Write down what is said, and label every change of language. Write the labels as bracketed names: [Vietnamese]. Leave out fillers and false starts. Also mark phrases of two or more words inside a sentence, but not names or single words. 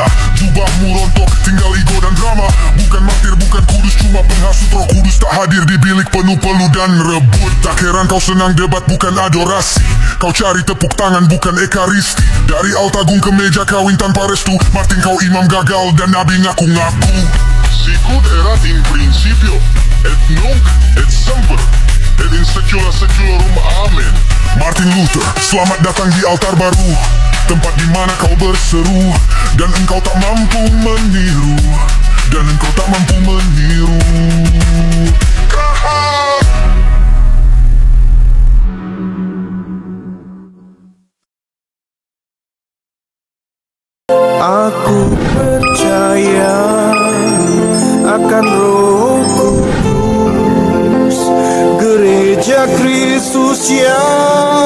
[Indonesian] Jubahmu rontok, tinggal ego dan drama. Bukan martir, bukan kudus, cuma penghasut roh kudus. Tak hadir di bilik penuh peluh dan rebut. Tak heran kau senang debat, bukan adorasi. Kau cari tepuk tangan, bukan ekaristi. Dari altagung ke meja kawin tanpa restu. Martin kau imam gagal dan nabi ngaku-ngaku. [Latin] Sicut erat in principio, et nunc et semper, et in secula seculorum, amen. [Indonesian] Martin Luther, selamat datang di altar baru, tempat di mana kau berseru, dan engkau tak mampu meniru, dan engkau tak mampu meniru. Aku percaya akan Roh Kudus, Gereja Kristus yang